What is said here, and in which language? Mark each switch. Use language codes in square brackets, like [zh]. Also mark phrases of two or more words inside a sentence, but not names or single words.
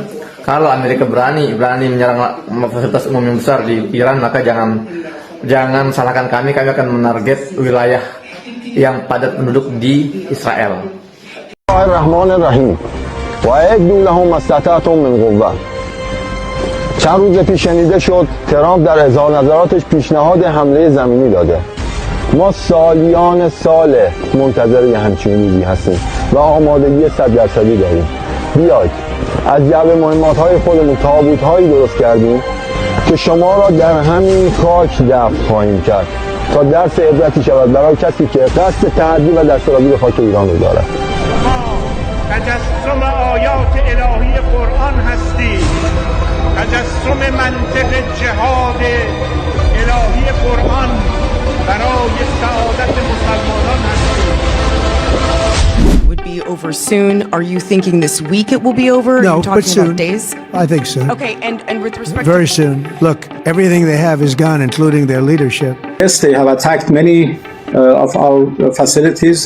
[id] Kalau Amerika berani menyerang fasilitas umum yang besar di Iran, maka jangan salahkan kami akan menarget wilayah yang padat penduduk di Israel. [ar] بسم الله الرحمن الرحيم. وأعدوا لهم ما استطعتم من قوة. [fa] چند روز پیش شنیده شد ترامپ در اظهار نظراتش پیشنهاد حمله زمینی داده. ما سالیان سال منتظر یه همچین روزی هستیم و آمادگی 100% داریم. بیاید از جعبه مهمات‌های خودمون تابوت‌هایی درست کردیم که شما را در همین خاک دفن خواهیم کرد تا درس عبرتی شود برای کسی که قصد تعدی و دستاوردی به خاک ایران رو دارد. تجسم آیات الهی قرآن هستی، تجسم منطق جهاد الهی قرآن برای سعادت مسلمانان هستی. [en] Would be over soon. Are you thinking this week it will be over? No, Are you talking but soon. about days? I think soon. Okay, and with respect Very soon. Look, everything they have is gone, including their leadership. Yes, they have attacked many of our facilities.